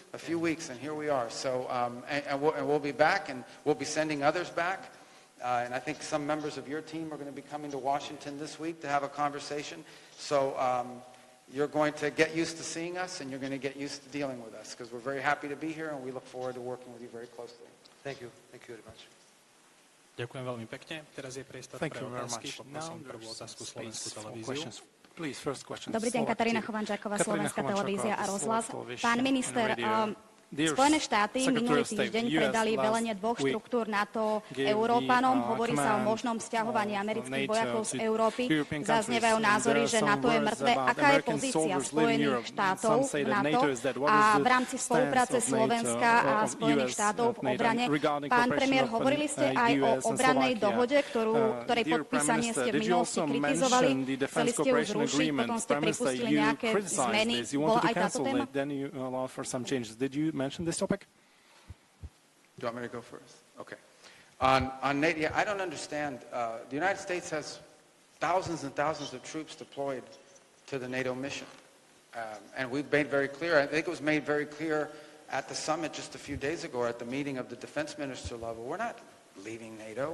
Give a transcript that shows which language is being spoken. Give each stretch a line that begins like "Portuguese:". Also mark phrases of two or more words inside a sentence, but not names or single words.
English: A few weeks, and here we are. So, and we'll be back, and we'll be sending others back. And I think some members of your team are going to be coming to Washington this week to have a conversation. So you're going to get used to seeing us, and you're going to get used to dealing with us, because we're very happy to be here, and we look forward to working with you very closely. Thank you. Thank you very much.
Slovak: Ďakujem veľmi pekne. Teraz je priestor pre otázky. Poprosím prvú otázku Slovenskú televíziu. Dobrý deň, Katarína Chovančáková, Slovenská televízia a rozhlas. Pán minister, Spojené štáty minulý týždeň predali velenie 2 štruktúr NATO Európanom. Hovorí sa o možnom sťahovaní amerických vojakov z Európy. Zaznievajú názory, že NATO je mŕtve. Aká je pozícia Spojených štátov v NATO a v rámci spolupráce Slovenska a Spojených štátov v obrane? Pán premiér, hovorili ste aj o obrannej dohode, ktorej podpísanie ste v minulosti kritizovali. Chceli ste ju zrušiť, potom ste pripustili nejaké zmeny. Bola aj táto téma?
English: Mention this topic? Do you want me to go first? Okay. On NATO, I don't understand. The United States has thousands and thousands of troops deployed to the NATO mission. And we've made very clear, I think it was made very clear at the summit just a few days ago, at the meeting of the defense minister level, we're not leaving NATO.